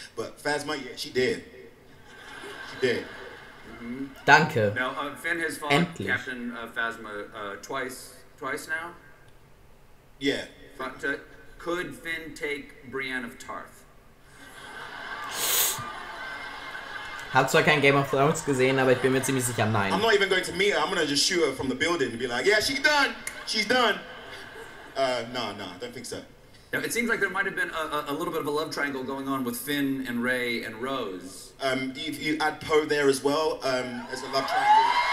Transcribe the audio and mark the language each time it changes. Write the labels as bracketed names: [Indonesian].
[English] But Phasma, yeah, she did. She did. Mm-hmm. [German] Danke. [English] Now, Finn has fought [German] Endlich. [English] Captain Phasma twice now? Yeah. Could Finn take Brienne of Tarth? [German] Hab zwar kein Game of Thrones gesehen, aber ich bin mir ziemlich sicher, nein. [English] I'm not even going to meet her. I'm going to just shoot her from the building and be like, yeah, she's done. She's done. No, I don't think so. Now, it seems like there might have been a little bit of a love triangle going on with Finn and Rey and Rose. You add Poe there as well as a love triangle.